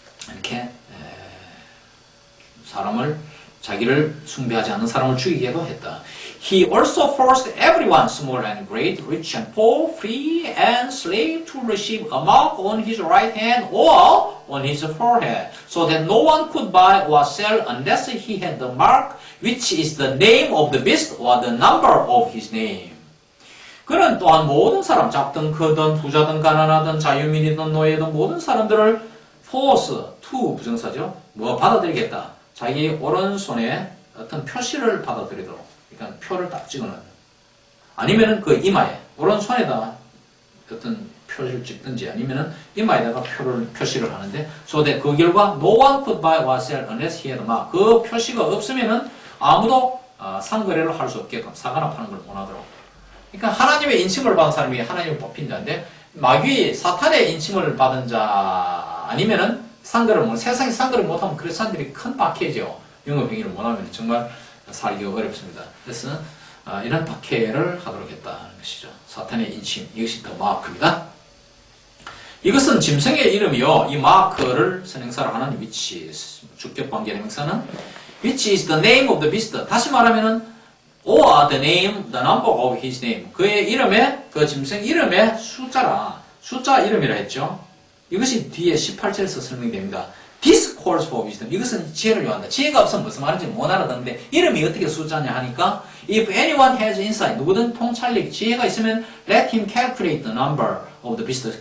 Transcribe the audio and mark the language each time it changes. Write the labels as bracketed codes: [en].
[ko] 이렇게 사람을 자기를 숭배하지 않는 사람을 죽이기도 했다. [en] He also forced everyone, small and great, rich and poor, free and slave, to receive a mark on his right hand or on his forehead, so that no one could buy or sell unless he had the mark, which is the name of the beast or the number of his name. [ko] 그는 또한 모든 사람, 작든 크든 부자든 가난하든 자유민이든 노예든 모든 사람들을 [en] force, to [ko] 부정사죠. 뭐 받아들이겠다. 자기 오른손에 어떤 표시를 받아들이도록. 그러니까 표를 딱 찍어놔요. 아니면은 그 이마에, 오른손에다가 어떤 표시를 찍든지 아니면은 이마에다가 표시를 하는데, [en] so that [ko] 그 결과 [en] no one could buy or sell unless he had a mark. [ko] 그 표시가 없으면은 아무도 상거래를 할 수 없게끔 사거나 파는 걸 못하도록. 그러니까 하나님의 인침을 받은 사람이 하나님을 뽑힌 자인데, 마귀 사탄의 인침을 받은 자 아니면은 상거래를 못, 세상에 상거래 못하면 그런 사람들이 큰 박해죠. 영업행위를 못하면 정말 살기가 어렵습니다. 그래서 이런 박해를 하도록 했다는 것이죠. 사탄의 인침, 이것이 더 마크입니다. 이것은 짐승의 이름이요. 이 마크를 선행사로 하는 위치, 주격관계 명사는 [en] which is the name of the beast. [ko] 다시 말하면은 [en] or the name, the number of his name. [ko] 그의 이름에, 그 짐승 이름의 숫자라, 숫자 이름이라 했죠. 이것이 뒤에 18절에서 설명됩니다. [en] This calls for wisdom. [ko] 이것은 지혜를 요한다. 지혜가 없으면 무슨 말인지 못 알아듣는데 이름이 어떻게 숫자냐 하니까 [en] if anyone has insight, [ko] 누구든 통찰력, 지혜가 있으면 [en] let him calculate the number of the beast.